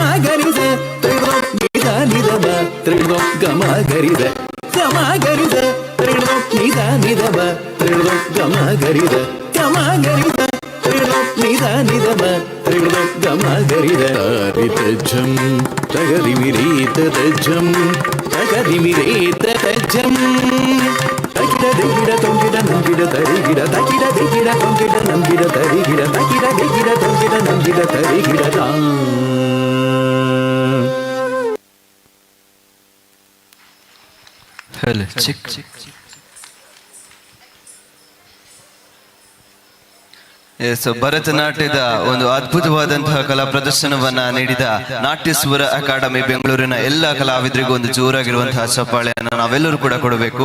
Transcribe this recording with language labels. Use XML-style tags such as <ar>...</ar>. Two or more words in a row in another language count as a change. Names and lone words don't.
<kn>ಗರಿದ ತರೆಳುದಂ ನೀದ ನಿದ ಬಾ ತರೆಳುದಂ ಗಮ ಗರಿದ ಗಮ ಗರಿದ ತರೆಳುದಂ ನೀದ ನಿದ ಬಾ ತರೆಳುದಂ ಗಮ ಗರಿದ ಗಮ ಗರಿದ ತರೆಳುದಂ ನೀದ ನಿದ ಬಾ ತರೆಳುದಂ ಗಮ ಗರಿದ ತಜ್ಜಂ ತಗದಿಮಿರೀತ ತಜ್ಜಂ ತಗದಿಮಿರೇತ ತಜ್ಜಂ ತಗಿಡ ದಿಗಿಡ ತೊಂಗಿಡ ನಂಗಿಡ ತರಿಗಿಡ ತಗಿಡ ದಿಗಿಡ ತೊಂಗಿಡ ನಂಗಿಡ ತರಿಗಿಡ ತಗಿಡ ದಿಗಿಡ ತೊಂಗಿಡ ನಂಗಿಡ ತರಿಗಿಡ ಹೇಳಿ ಚಿಕ್ಕ ಭರತನಾಟ್ಯದ ಒಂದು ಅದ್ಭುತವಾದಂತಹ ಕಲಾ ಪ್ರದರ್ಶನವನ್ನ ನೀಡಿದ ನಾಟ್ಯ ಸ್ವರ ಅಕಾಡೆಮಿ ಬೆಂಗಳೂರಿನ ಎಲ್ಲ ಕಲಾವಿದರಿಗೂ ಒಂದು ಜೋರಾಗಿರುವಂತಹ ಚಪ್ಪಾಳೆಯನ್ನು ನಾವೆಲ್ಲರೂ ಕೂಡ ಕೊಡಬೇಕು.</kn>